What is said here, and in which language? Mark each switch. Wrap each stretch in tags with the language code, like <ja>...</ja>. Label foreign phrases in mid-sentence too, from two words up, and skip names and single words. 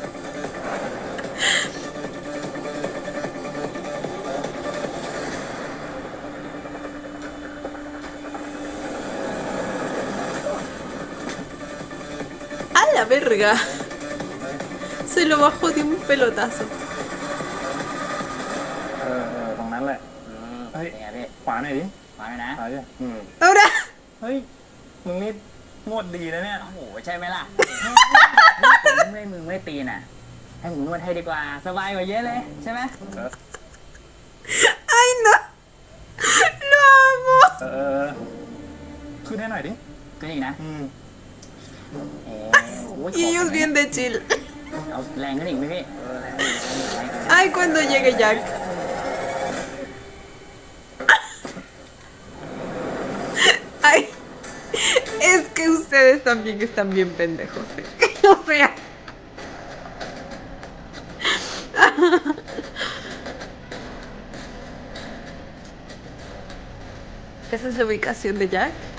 <es>¡A la verga! Se lo bajó de un pelotazo.</es> <th>ตรงนั้นแหละเฮ้ยขวาหน่อยดิ ขวาหน่อยนะ ขวาดิ</th> <es>Ahora.</es> <th>เฮ้ยมึงนี่นวดดีนะเนี่ย โอ้โหใช่ไหมล่ะ มึงไม่ตีน่ะ ให้ผมนวดให้ดีกว่า สบายกว่าเยอะเลยใช่ไหม</th> <es>¡Ay, no! ¡Lo amo!</es> <th>ขึ้นให้หน่อยดิ ก็อีกนะโอ้ย</th> <es>Y ellos bien de chill.</es> <th>เอาแรงขึ้นอีกไหมพี่</th> <es>¡Ay, cuando llegue Jack! ¡Ay! Es que ustedes también están bien pendejos. O sea. ¿Esa es la ubicación de Jack?</es>